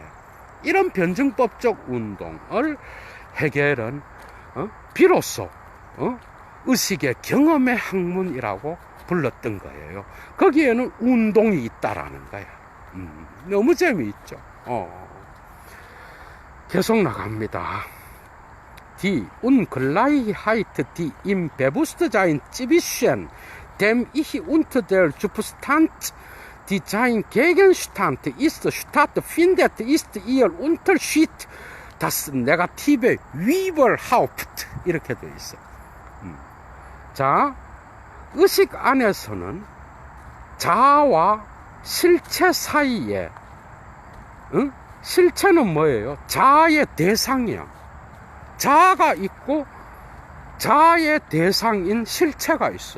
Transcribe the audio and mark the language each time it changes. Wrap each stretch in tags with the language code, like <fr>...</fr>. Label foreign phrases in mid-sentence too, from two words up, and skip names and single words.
<ko>이런 변증법적 운동을 헤겔은 비로소 의식의 경험의 학문이라고 불렀던 거예요. 거기에는 운동이 있다라는 거야. 너무 재미있죠. 계속 나갑니다.</ko> <de>Die Ungleichheit, die im Bewusstsein zwischen dem Ich und der Substanz, die sein Gegenstand ist, stattfindet, ist ihr Unterschied, das negative Überhaupt.</de> <ko>이렇게 되어 있어. 자, 의식 안에서는 자아와 실체 사이에, 실체는 뭐예요? 자아의 대상이야. 자아가 있고 자아의 대상인 실체가 있어.</ko>